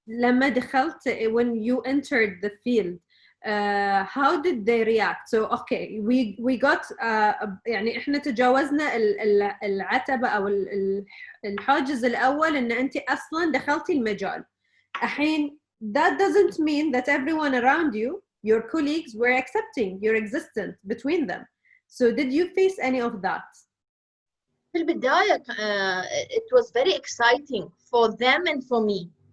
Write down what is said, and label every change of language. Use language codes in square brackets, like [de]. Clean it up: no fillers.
[ar] لما دخلت, [en] when you entered the field, how did they react? So okay, we got [ar] يعني احنا تجاوزنا العتبة او الحاجز الاول ان انت اصلا دخلتي المجال. الحين [en] that doesn't mean that everyone around you, your colleagues, were accepting your existence between them. So did you face any of that? [ar] في البداية [en] it was very exciting for them and for me.